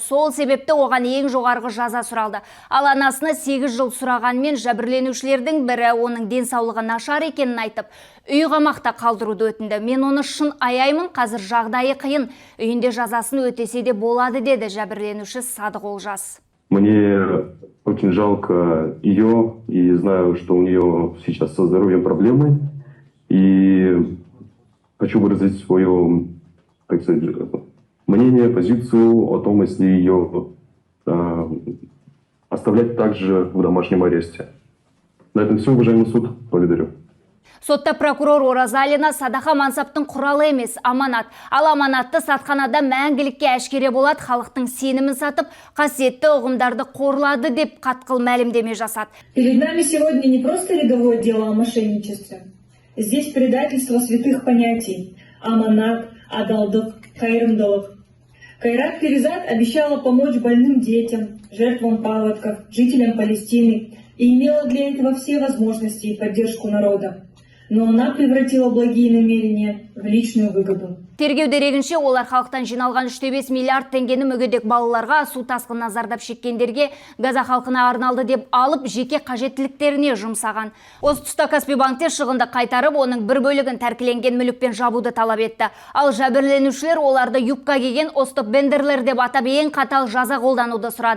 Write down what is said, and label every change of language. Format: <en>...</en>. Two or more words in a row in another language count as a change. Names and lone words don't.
<kk>Сол себепті оған ең жоғарғы жаза сұралды. Ал анасына 8 жыл сұрағанмен жәбірленушілердің бірі оның денсаулығы нашар екенін айтып, үй қамақта қалдыруды өтінді. Мен оны шын аяймын, қазір жағдайы қиын. Үйінде жазасын өтесе де болады, деді жәбірленуші Садық Олжас.</kk> <ru>Мне очень жалко ее, и знаю, что у нее сейчас со здоровьем проблемы. И хочу выразить свое, так сказать, мнение, позицию о том, если ее оставлять также в домашнем аресте. На этом все, уважаемый суд. Благодарю.</ru> <kk>Сотта прокурор Оразалина садақа мансаптың құралы емес, аманат. Ал аманатты сатқанада мәңгілікке әшкере болады, халықтың сенімін сатып, қасиетті ұғымдарды қорлады деп қатқыл мәлімдеме жасады.</kk> <ru>Перед нами сегодня не просто рядовое дело о мошенничестве. Здесь предательство святых понятий.</ru> <kk>Аманат, адалдық, қайырымдылық.</kk> <ru>Кайрат Перизат обещала помочь больным детям, жертвам паводков, жителям Палестины и имела для этого все возможности и поддержку народа. Но она превратила благие намерения в личную выгоду.</ru> <kk>Тергеу дерегінше олар халықтан жиналған 3,5 миллиард теңгені мүгедек балаларға, су тасқынынан зардап шеккендерге, Газа халқына арналды деп алып, жеке қажеттіліктеріне жұмсаған. Осы тұста Каспий банкте шығынды қайтарып, оның бір бөлігін тәркіленген мүлікпен жабуды талап етті. Ал жәбірленушілер оларды юбка киген Остап Бендерлер деп атап ең қатал жаза қолдануды сұрады.</kk>